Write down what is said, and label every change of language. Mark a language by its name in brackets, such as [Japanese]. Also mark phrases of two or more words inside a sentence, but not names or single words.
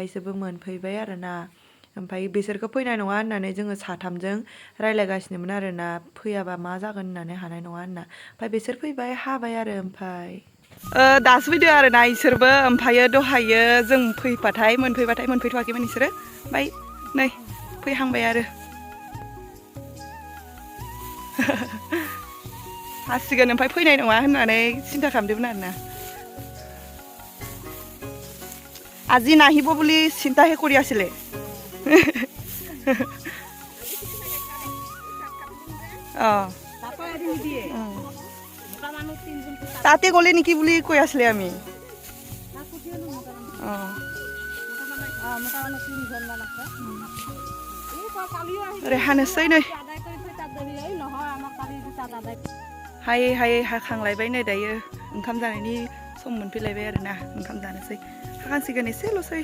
[Bodo] बिसोरबो मोनफैबाय आरोना ओमफ्राय बिसोरखौ फैनाय नङा होननानै जोङो साथामजों रायज्लायगासिनोमोन आरोना फैयाबा मा जागोन होननानै हानाय नङा होनना ओमफ्राय बिसोर फैबाय हाबाय आरो ओमफ्राय दासो फैदों आरोना इसोरबो ओमफ्रायो दहायो जों मोनफैथ'वाखैमोन इसोरो ओमफ्राय नै फैहांबाय आरो हासिगोन ओमफ्राय फैनाय नङा होननानै सिन्था खालामदोंमोन आरोना [Assamese] আজি নাহিব বুলি চিন্তাহে কৰি আছিলে তাতে গ'লে নেকি বুলি কৈ আছিলে আমি [Bodo] ओरै हानोसै नै हायै हाखांलायबाय नै दायो ओंखाम जानायनि सम मोनफैलायबाय आरोना ओंखाम जानोसै हाखांसिगोन एसेल'सै